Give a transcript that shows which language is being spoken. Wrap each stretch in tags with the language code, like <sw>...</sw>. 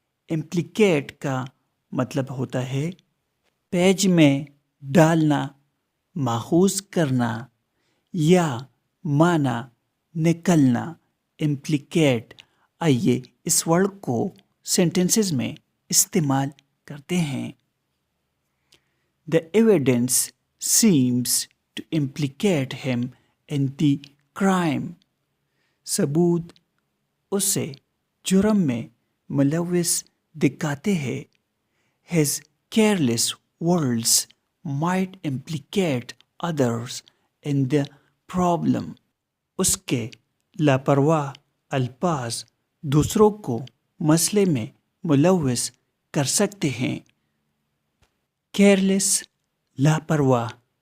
<hi>Implicate का मतलब होता है पेज में डालना, माखूज करना या माना निकलना। इम्प्लिकेट। आइए इस वर्ड को सेंटेंसेस में इस्तेमाल करते हैं।</hi> <en>The evidence seems to implicate him in the crime.</en> <hi>सबूत उसे जुर्म में मुलविस दिखाते हैं।</hi> <en>His careless words might implicate others in the problem.</en> <hi>उसके लापरवाह अल्फाज दूसरों को मसले में मुलविस कर सकते हैं। केयरलेस, लापरवाह</hi>